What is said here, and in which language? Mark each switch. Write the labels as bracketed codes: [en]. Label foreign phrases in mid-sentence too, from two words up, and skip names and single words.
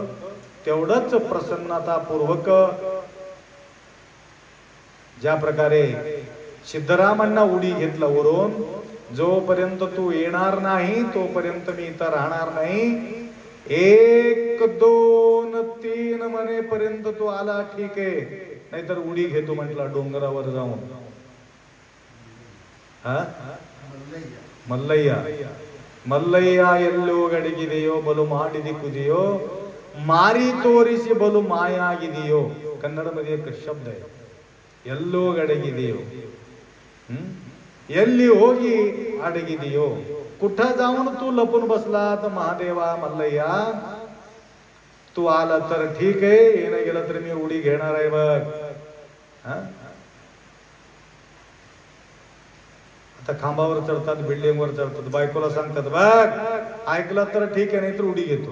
[mr] तेवढंच प्रसन्नतापूर्वक ज्या प्रकारे सिद्धरामांना उडी घेतला वरून, जोपर्यंत तू येणार नाही तोपर्यंत मी इथं राहणार नाही, 1 2 3 म्हणेपर्यंत तू आला ठीक आहे, नाहीतर उडी घेतो म्हटला डोंगरावर जाऊन. [kn] मल्लಯ್ಯ ಮಲ್ಲಯ್ಯ ಎಲ್ಲೋ ಗಡಿಗಿದೆಯೋ ಬಲು ಮಾಡಿದಿ ಕುದಿಯೋ ಮಾರಿ ತೋರಿಸಿ ಬಲು ಮಾಯಾಗಿದೆಯೋ. [mr] ಕನ್ನಡमध्ये एक शब्द आहे, [kn] ಎಲ್ಲೋ ಗಡಿಗಿದೆಯೋ, ಎಲ್ಲಿ ಹೋಗಿ ಅಡಗಿದೆಯೋ. [mr] कुठं जाऊन तू लपून बसला तर महादेवा मल्लಯ್ಯ तू आला तर ठीक आहे, येणं गेलं तर मी उडी घेणार आहे बघ. आता खांबावर चढतात, बिल्डिंगवर चढतात, बायकोला सांगतात बघ ऐकलं तर ठीक आहे, नाहीतर उडी घेतो.